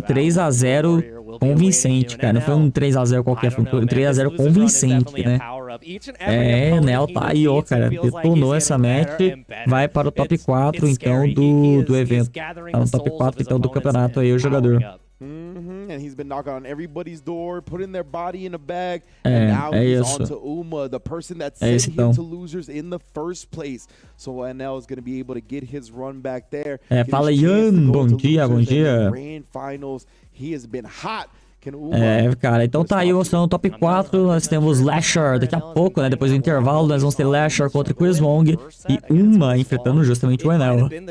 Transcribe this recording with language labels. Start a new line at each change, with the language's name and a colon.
Portuguese: 3 a 0 convincente, cara. Não foi um 3 a 0 qualquer, foi um 3 a 0 convincente, né? Enel tá aí, ó, cara. Detonou essa match. Vai para o top 4, então, do evento. Tá no top 4, então, do campeonato aí, o jogador.
English: And he's been knocking on everybody's door, putting their body in a bag, and now he's on to Uma, the person that sent him to losers in the first place. So Enel is going to be able to get his run back there.
Portuguese: Fala, Ian, bom dia, bom dia.
English: Grand finals, he has been hot.
Portuguese: Cara, então tá aí mostrando o top 4, nós temos Lasher daqui a pouco, né, depois do intervalo, nós vamos ter Lasher contra 𝗔𝗲 e Uma enfrentando justamente o Enel.